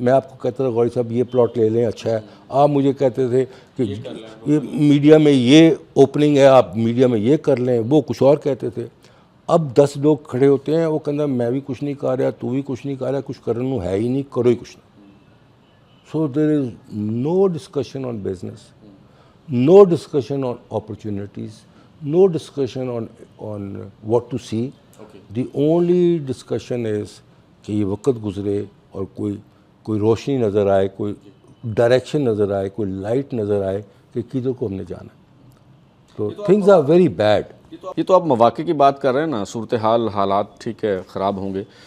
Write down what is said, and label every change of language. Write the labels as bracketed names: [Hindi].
[Urdu] میں آپ کو کہتا تھا غوری صاحب یہ پلاٹ لے لیں, اچھا ہے. آپ مجھے کہتے تھے کہ یہ میڈیا میں یہ اوپننگ ہے, آپ میڈیا میں یہ کر لیں, وہ کچھ اور کہتے تھے. اب 10 لوگ کھڑے ہوتے ہیں, وہ کہنا میں بھی کچھ نہیں کر رہا, تو بھی کچھ نہیں کر رہا, کچھ کرنے ہے ہی نہیں, کرو ہی کچھ نہیں. [English] So there is no discussion on business, no discussion on opportunities, no discussion on what to see. The only discussion is [Urdu] کہ یہ وقت گزرے اور کوئی روشنی نظر آئے, کوئی ڈائریکشن نظر آئے, کوئی لائٹ نظر آئے کہ کدھر کو ہم نے جانا. [English] تو things are very bad. [Urdu] یہ تو آپ مواقع کی بات کر رہے ہیں نا, صورتحال حالات ٹھیک ہے خراب ہوں گے.